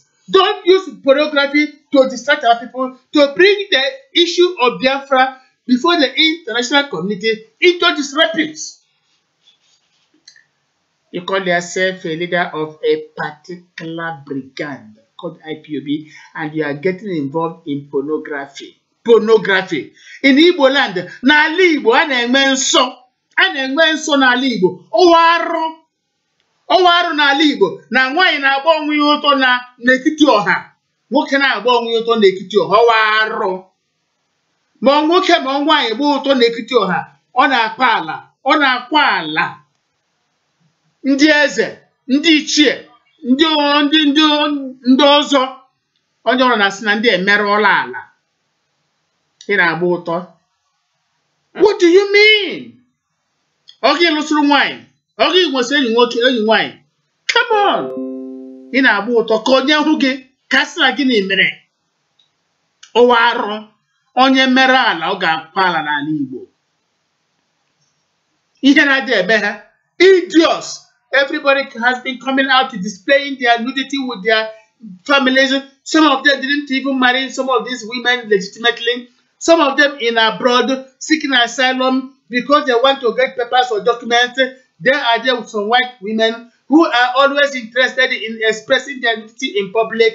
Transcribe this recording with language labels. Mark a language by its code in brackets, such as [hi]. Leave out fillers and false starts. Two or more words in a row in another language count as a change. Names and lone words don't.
[en] Don't use pornography to distract our people, to bring the issue of Biafra before the international community into disrepute. You call yourself a leader of a particular brigand called IPOB, and you are getting involved in pornography. Pornography. In Igbo land, [ig] na Igbo, ana-enwe nsọ n'ala Igbo. Ọwarụ n'ala Igbo, na nwaanyị na-agba onwe ya ụtọ n'etiti ọha. Nwoke na-agba onwe ya ụtọ n'etiti ọha, ọwarụ. Ma nwoke ma nwaanyị gba ụtọ n'etiti ọha, ọ na-akwa ala. Ndị eze, ndị ichie, ndị ọzọ, onye ọrụ na-asị na ndị emerụọla ala. Ị na-agba ụtọ. [en] What do you mean? [ig] Ọ gị lụsịrị nwaanyị, ọ gị nwesịrị enyi nwoke, enyi nwaanyị. [en] Come on! [ig] Ị na-agba ụtọ ka onye hụ gị, ka sị na gịnị mere? Ọwa arụ, onye mere ala, ọ ga-akwa ala n'ala Igbo. Ihe na-adị ebe ha. [en] Idiots! Everybody has been coming out to displaying their nudity with their families. Some of them didn't even marry some of these women legitimately. Some of them in abroad seeking asylum because they want to get papers or documents. They are there with some white women who are always interested in expressing their nudity in public.